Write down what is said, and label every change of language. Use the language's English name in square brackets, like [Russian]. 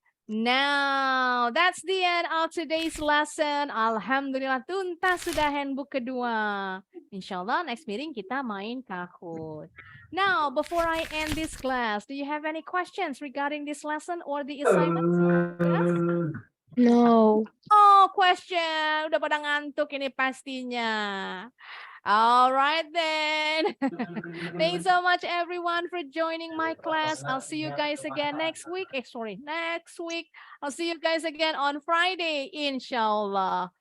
[English] Now, that's the end of today's lesson. [Indonesian] Alhamdulillah, tuntas sudah handbook kedua. Insya Allah [English] next meeting [Indonesian] kita main Kahoot. [English] Now, before I end this class, do you have any questions regarding this lesson or the assignment? Yes? No. Oh, question. [Indonesian] Udah pada ngantuk ini pastinya. [English] All right then. Thanks so much everyone for joining my class. I'll see you guys again next week. Next week. I'll see you guys again on Friday, inshallah.